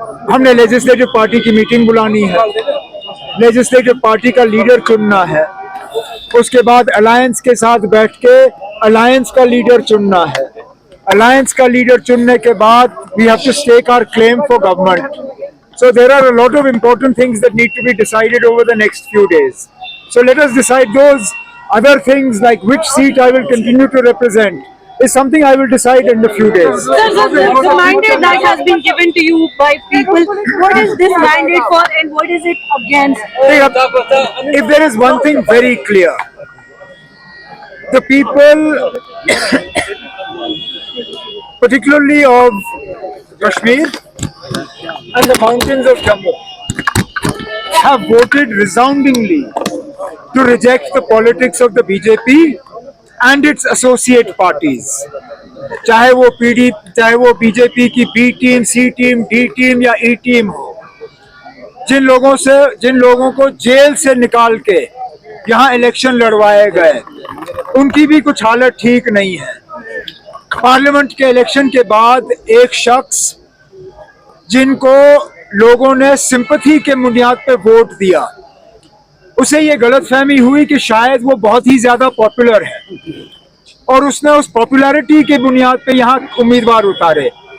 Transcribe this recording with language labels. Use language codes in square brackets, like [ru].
[hi] हमने legislative party की meeting बुलानी है, लेजिस्लेटिव पार्टी का लीडर चुनना है, उसके बाद अलायंस के साथ बैठ के अलायंस का लीडर चुनना है। अलायंस का लीडर चुनने के बाद [en] We have to stake our claim for government. So there are a lot of important things that need to be decided over the next few days. So let us decide those. Other things like which seat I will continue to represent is something I will decide in a few days. Sir, the mandate that has been given to you by people, what is this mandate for and what is it against? If there is one thing very clear, the people, particularly of Kashmir and the mountains of Jammu, have voted resoundingly to reject the politics of the BJP and its associate parties. [hi] चाहे वो BJP की B team, C team, D team या E team हो, जिन लोगों को jail से निकाल के यहाँ इलेक्शन लड़वाए गए, उनकी भी कुछ हालत ठीक नहीं है। पार्लियामेंट के इलेक्शन के बाद एक शख्स जिनको लोगों ने सिंपैथी के बुनियाद पे वोट दिया, उसे ये गलतफहमी हुई कि शायद वो बहुत ही ज्यादा पॉपुलर है और उसने उस पॉपुलैरिटी के बुनियाद पे यहाँ उम्मीदवार उतारे।